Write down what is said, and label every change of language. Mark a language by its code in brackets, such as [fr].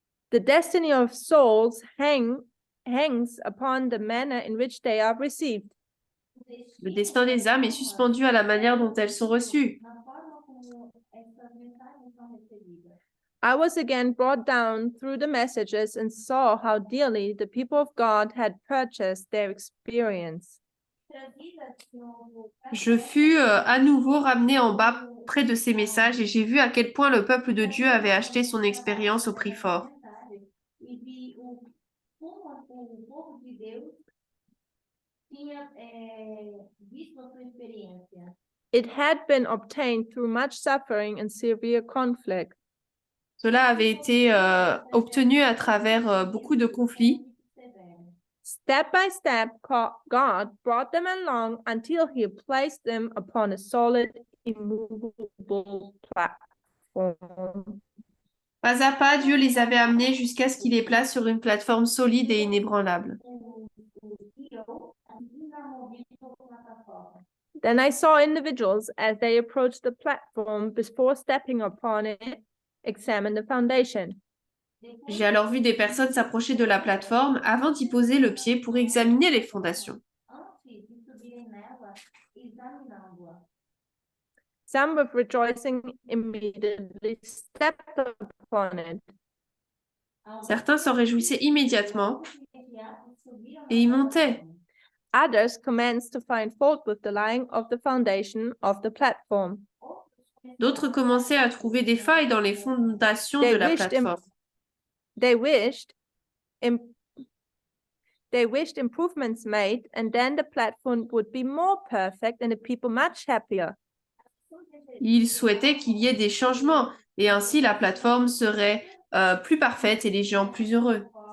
[en] The destiny of souls hangs upon the manner in which they are received. [fr] Le destin des âmes est suspendu à la manière dont elles sont reçues. [pt] Na forma como essas mensagens são recebidas. [en] I was again brought down through the messages and saw how dearly the people of God had purchased their experience. [pt] Trazidas no [fr] Je fus à nouveau ramené en bas près de ces messages et j'ai vu à quel point le peuple de Dieu avait acheté son expérience au prix fort. [pt] E vi como o povo de Deus tinha visto a sua experiência. [en] It had been obtained through much suffering and severe conflict. [fr] Cela avait été obtenu à travers beaucoup de conflits. [en] Step by step, God brought them along until he placed them upon a solid, immovable platform. [fr] Pas à pas, Dieu les avait amenés jusqu'à ce qu'il les place sur une plateforme solide et inébranlable. [en] Then I saw individuals as they approached the platform before stepping upon it, examine the foundation. [fr] J'ai alors vu des personnes s'approcher de la plateforme avant d'y poser le pied pour examiner les fondations. [pt] Antes de subirem nela, examinando-a. [en] Some with rejoicing immediately stepped upon it. [fr] Certains s'en réjouissaient immédiatement et y montaient. [en] Others commenced to find fault with the lying of the foundation of the platform. [fr] D'autres commençaient à trouver des failles dans les fondations de la plateforme. [en] They wished improvements made, and then the platform would be more perfect and the people much happier. [fr] Ils souhaitaient qu'il y ait des changements et ainsi la plateforme serait plus parfaite et les gens plus heureux.